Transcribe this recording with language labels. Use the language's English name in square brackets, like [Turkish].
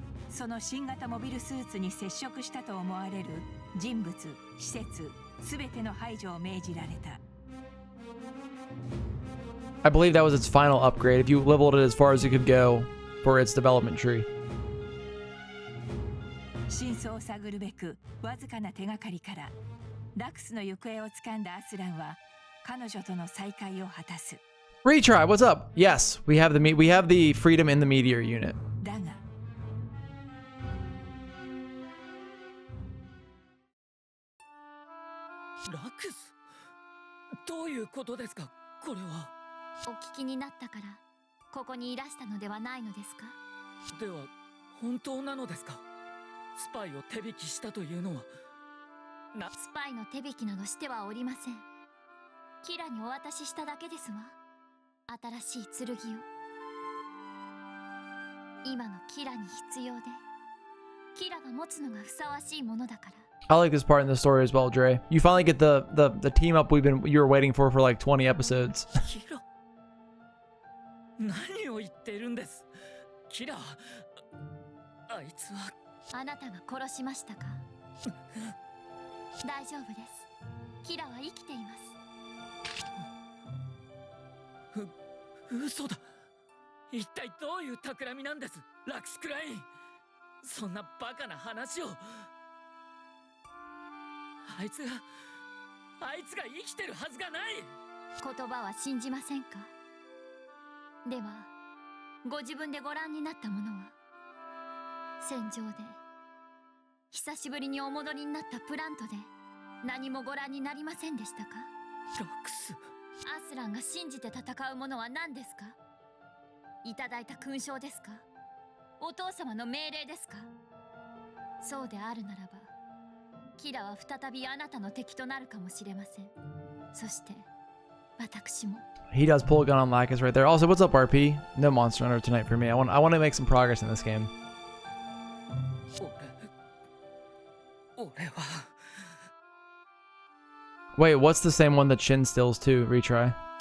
[Japanese] その新型モビルスーツに接触したと思われる人物、施設、すべての排除を命じられた。 [English] I believe that was its final upgrade. If you leveled it as far as you could go for its development tree. [Japanese] 真相を探るべく、わずかな手がかりからダックスの行方をつかんだアスランは彼女との再会を果たす。 [English] Retry, what's up? Yes, we have the freedom in the meteor unit. [Japanese] だが。ラクス、どういうことですか、これは。お聞きになったからここにいらしたのではないのですか。では本当なのですか。スパイを手引きしたというのは。スパイの手引きなどしてはおりません。キラにお渡ししただけですわ。新しい剣を。今のキラに必要で、キラが持つのがふさわしいものだから。 [English] I like this part in the story as well, Dre. You finally get the team up you were waiting for like 20 episodes. [Japanese] 何を言っているんです。キラ、あいつは。あなたが殺しましたか。大丈夫です。キラは生きています。嘘だ。一体どういう企みなんです、ラクスクライン。そんなバカな話を。あいつが生きてるはずがない。言葉は信じませんか。ではご自分でご覧になったものは。戦場で久しぶりにお戻りになったプラントで何もご覧になりませんでしたか。ラクス、アスランが信じて戦うものは何ですか。いただいた勲章ですか。お父様の命令ですか。そうであるならばキラは再びあなたの敵となるかもしれません。そして私も。 [English] He does pull a gun on Lacus right there. Also, what's up, RP? No Monster Hunter tonight for me. I want to make some progress in this game. [Japanese] 俺は。 [English] Wait, what's the same one that Shin steals too? Retry.